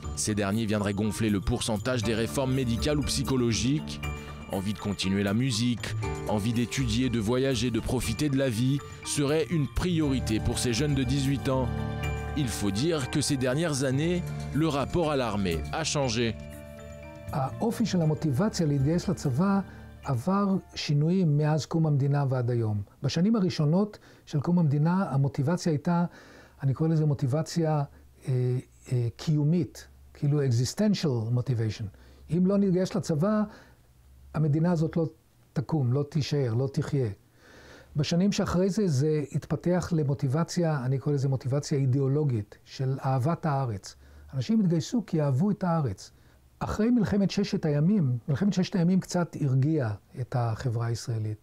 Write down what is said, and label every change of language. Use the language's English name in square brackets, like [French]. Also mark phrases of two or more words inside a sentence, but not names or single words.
[French] Ces derniers viendraient gonfler le pourcentage des réformes médicales ou psychologiques. Envie de continuer la musique, envie d'étudier, de voyager, de profiter de la vie serait une priorité pour ces jeunes de 18 ans. Il faut dire que ces dernières années, le rapport à l'armée a changé. [Hebrew] האופי של המוטיבציה להתגייס לצבא עבר שינויים מאז קום המדינה ועד היום. בשנים הראשונות של קום המדינה המוטיבציה הייתה, אני קורא לזה מוטיבציה קיומית, כאילו [English] existential motivation. [Hebrew] אם לא נתגייס לצבא, המדינה הזאת לא תקום, לא תישאר, לא תחיה. בשנים שאחרי זה, זה התפתח למוטיבציה, אני קורא לזה מוטיבציה אידיאולוגית, של אהבת הארץ. אנשים התגייסו כי אהבו את הארץ. אחרי מלחמת ששת הימים קצת הרגיעה את החברה הישראלית.